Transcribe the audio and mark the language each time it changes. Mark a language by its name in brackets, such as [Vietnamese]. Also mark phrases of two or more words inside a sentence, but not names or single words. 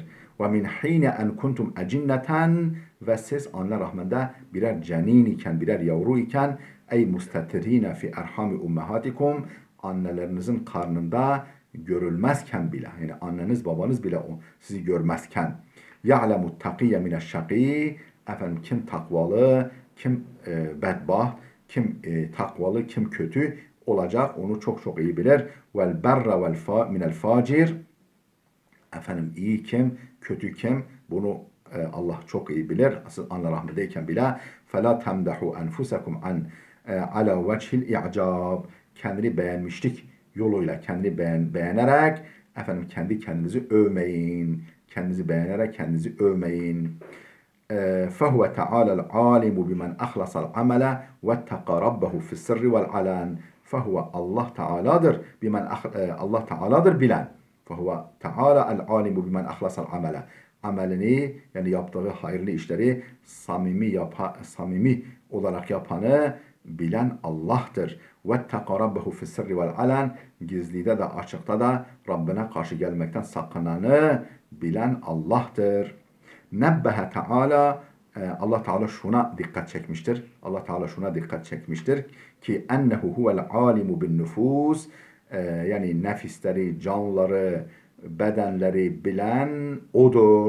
[Arabic] ومن حين أن كنتم أجنة, [Turkish] ve siz anne rahminde birer cenin iken, birer yavru iken, [Arabic] أي مستترين في أرحام أمهاتكم, [Turkish] annelerinizin karnında görülmezken bile, yani anneniz babanız bile sizi görmezken, [Arabic] يعلم التقي من الشقي, [Turkish] kim takvalı, kim bedbaht, kim takvalı, kim kötü olacak, onu çok çok iyi bilir. [Arabic] والبر من الفاجر, [Turkish] iyi kim, kötü kim, bunu Allah çok iyi bilir. Asıl anne rahmeteyken bile [Arabic] فَلَا تَمْدَحُوا أَنْفُسَكُمْ عَنْ عَلَى وَجْهِ الْاِعْجَابِ, [Turkish] kendini beğenmişlik yoluyla, kendi beğenerek kendi kendinizi övmeyin. Kendinizi beğenerek kendinizi övmeyin. [Arabic] فَهُوَ تَعَالَى الْعَالِمُ بِمَنْ أَخْلَصَ الْعَمَلَ وَاتَّقَى رَبَّهُ فِي السِّرِّ وَالْعَلَانِ. [Turkish] فَهُوَ Allah Teala'dır. Allah Teala'dır bilen. [Arabic] فَهُوَ تَعَالَى الْعَالِمُ بِمَنْ أَخْلَصَ الْعَمَلَ. [Turkish] amelini, yani yaptığı hayırlı işleri samimi olarak yapanı bilen Allah'tır. [Arabic] وَاتَّقَ رَبَّهُ فِي السِّرِّ وَالْعَلَنِ [Turkish] Gizlide de açıkta da Rabbine karşı gelmekten sakınanı bilen Allah'tır. [Arabic] نبه تعالى [Turkish] Allah Teala şuna dikkat çekmiştir. Allah Teala şuna dikkat çekmiştir ki [Arabic] أنه هو العالم بالنفوس [Turkish] yani nefisleri, canları, bedenleri bilen odur.